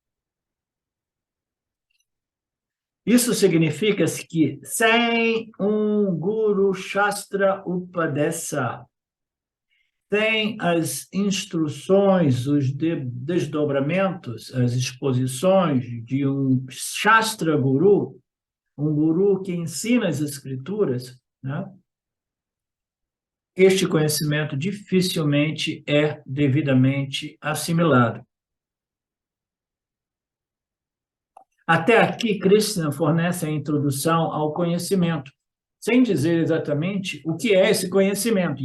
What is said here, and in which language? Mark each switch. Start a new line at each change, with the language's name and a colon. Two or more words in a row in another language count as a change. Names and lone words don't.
Portuguese: Isso significa que sem um
Sanskrit: Guru Shastra Upadesa,
Portuguese: tem as instruções, os desdobramentos, as exposições de um
Sanskrit: Shastra Guru,
Portuguese: um guru que ensina as escrituras, né? Este conhecimento dificilmente é devidamente assimilado. Até aqui, Krishna fornece a introdução ao conhecimento, sem dizer exatamente o que é esse conhecimento.